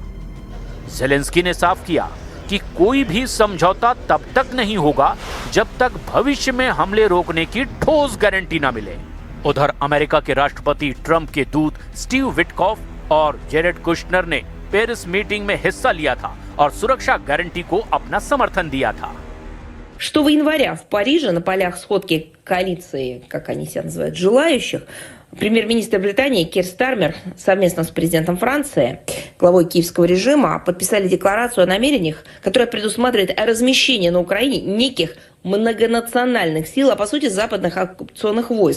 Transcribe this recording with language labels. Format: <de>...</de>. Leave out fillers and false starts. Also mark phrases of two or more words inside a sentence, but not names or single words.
<hi>ज़ेलेंस्की ने साफ किया कि कोई भी समझौता तब तक नहीं होगा जब तक भविष्य में हमले रोकने की ठोस गारंटी न मिले। उधर अमेरिका के राष्ट्रपति ट्रंप के दूत स्टीव विटकॉफ और जेरेड कुशनर ने पेरिस मीटिंग में हिस्सा लिया था और सुरक्षा गारंटी को अपना समर्थन दिया था।</hi> <ru>6 января в Париже на полях сходки коалиции, как они себя называют, желающих, премьер-министр Британии Кир Стармер совместно с президентом Франции, главой киевского режима, подписали декларацию о намерениях, которая предусматривает размещение на Украине неких многонациональных сил, а по сути западных оккупационных войск.</ru>